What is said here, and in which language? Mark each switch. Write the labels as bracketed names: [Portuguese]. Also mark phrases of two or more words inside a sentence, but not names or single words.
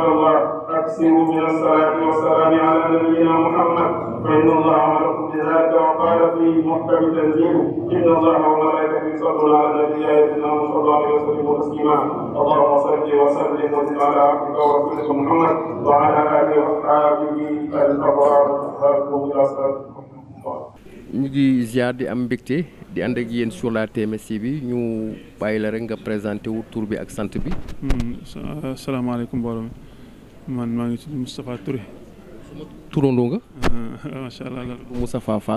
[Arabic] الله أكثروا من الصلاة والسلام على نبينا محمد فإن الله أمركم بذلك وقال في محكم تنزيله إن الله وملائكته يصلون على النبي يا أيها الذين آمنوا صلوا عليه وسلموا تسليما اللهم صل وسلم وزد على عبدك ورسولك محمد وعلى آله وأصحابه الأبرار الهادين إلى صراط [Wolof] ñu ngi ziar di am mbégte di ànd ak yéen sur la TMS bi ñu bàyyi la rek nga présenté wu tur bi ak sant bi. asalaamaaleykum mbooloo mi man maa ngi tudd Moustapha Touré. turandoo nga. [Arabic] ما شاء الله Moustapha Fall.